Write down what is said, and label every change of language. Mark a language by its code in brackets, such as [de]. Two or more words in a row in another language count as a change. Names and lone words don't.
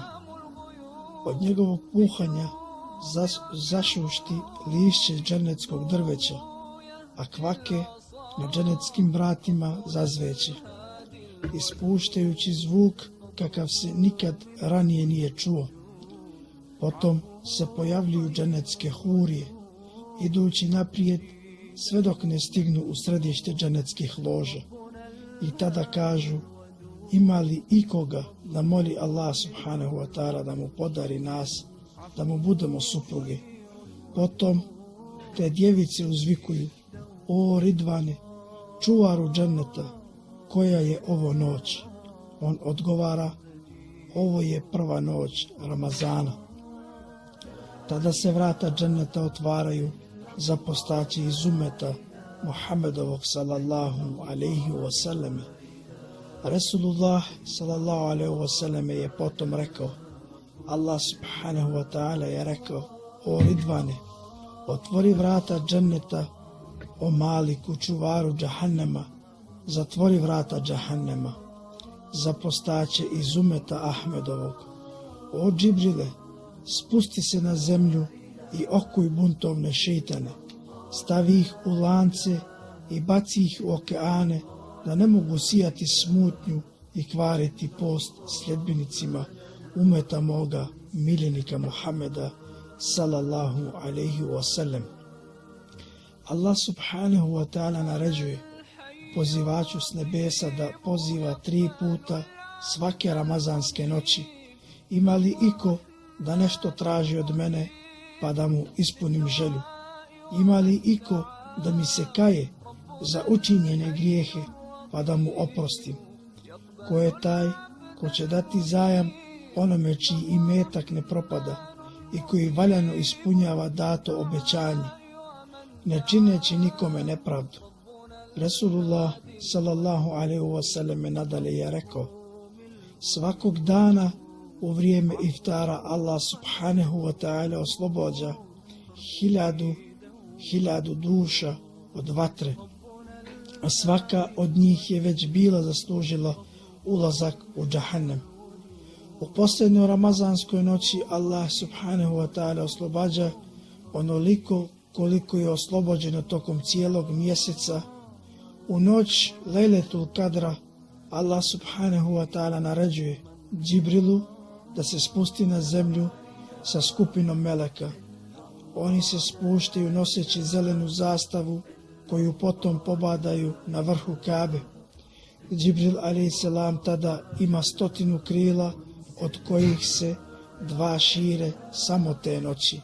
[bs] Od njegovog puhanja zašušti lišće džennetskog drveća, a kvake na džennetskim vratima zazveće, ispuštajući zvuk kakav se nikad ranije nije čuo. Potom se pojavljuju džennetske hurije, idući naprijed sve dok ne stignu u središte džennetskih loža, i tada kažu: ima li ikoga da moli Allah [ar] سبحانه وتعالى [bs] da mu podari nas, da mu budemo supruge? Potom te djevice uzvikuju: o Ridvane, čuvaru dženneta, koja je ovo noć? On odgovara: ovo je prva noć Ramazana. Tada se vrata dženneta otvaraju za postaće iz umeta Muhammedovog [ar] صلى الله عليه وسلم. [bs] Rasulullah [ar] صلى الله عليه وسلم [bs] je potom rekao: Allah [ar] سبحانه وتعالى [bs] je rekao: o Ridvane, otvori vrata dženneta, o Maliku, čuvaru džahannema, zatvori vrata džahannema. Za postaće iz umeta Ahmedovog: o Džibrile, spusti se na zemlju i okuj buntovne šeitane, stavi ih u lance i baci ih u okeane, da ne mogu sijati smutnju i kvariti post sljedbenicima umeta moga miljenika Muhammeda [ar] صلى الله عليه وسلم. [bs] Allah [ar] سبحانه وتعالى [bs] naređuje pozivaču s nebesa da poziva 3 puta svake ramazanske noći: ima li iko da nešto traži od mene pa da mu ispunim želju? Ima li iko da mi se kaje za učinjene grijehe pa da mu oprostim? Ko je taj ko će dati zajam onome čiji imetak ne propada i koji valjano ispunjava dato obećanje, ne čineći nikome nepravdu? Rasulullah [ar] صلى الله عليه وسلم [bs] nadalje je rekao: svakog dana u vrijeme iftara Allah [ar] سبحانه وتعالى [bs] oslobođa 1000 duša od vatre, a svaka od njih je već bila zaslužila ulazak u džahannem. U posljednjoj ramazanskoj noći Allah [ar] سبحانه وتعالى [bs] oslobađa onoliko koliko je oslobođeno tokom cijelog mjeseca. U noć Lejletul Kadra Allah [ar] سبحانه وتعالى [bs] naređuje Džibrilu da se spusti na zemlju sa skupinom meleka. Oni se spuštaju noseći zelenu zastavu koju potom pobadaju na vrhu Kabe. Džibril a.s. tada ima 100 krila, od kojih se 2 šire samo te noći.